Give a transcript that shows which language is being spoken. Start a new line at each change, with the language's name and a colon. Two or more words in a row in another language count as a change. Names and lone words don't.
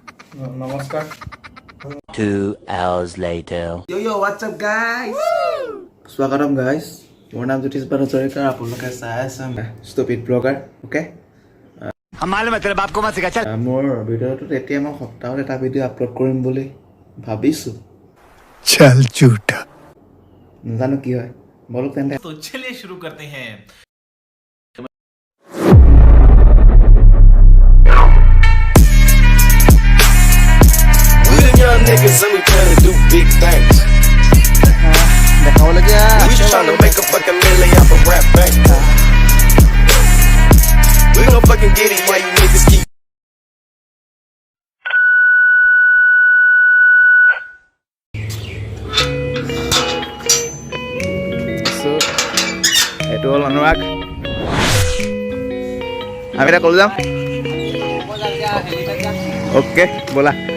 Assamese: নমস্কাৰ
English: 2 hours later. Yo, what's up guys?
Assamese: স্বাগতম guys. মোৰ নাম জ্যোতিষ ভট্টাচাৰ্য আপোনালোকে চাই আছে
English: stupid blogger
Assamese: ওকে
Hindi: हम मालूम है तेरे बाप को मत सिखा चल
Assamese: মোৰ ভিডিঅ'টোত এতিয়া মই সপ্তাহত এটা ভিডিঅ' আপলোড কৰিম বুলি ভাবিছোঁ
Hindi: चल झूठा
Assamese: নাজানো কি হয় বলক তেন্তে
Hindi: तो चलिए शुरू करते हैं
English: We the young niggas and we planning to do big things.
Assamese: দেখাবলগীয়া
English: We just tryna make a fucking million off a rap bank. We gon' fucking get it while you niggas keep.
Assamese: এইটো হ'ল অনুৰাগ আমি এতিয়া ক'লৈ যাম অ'কে ব'লা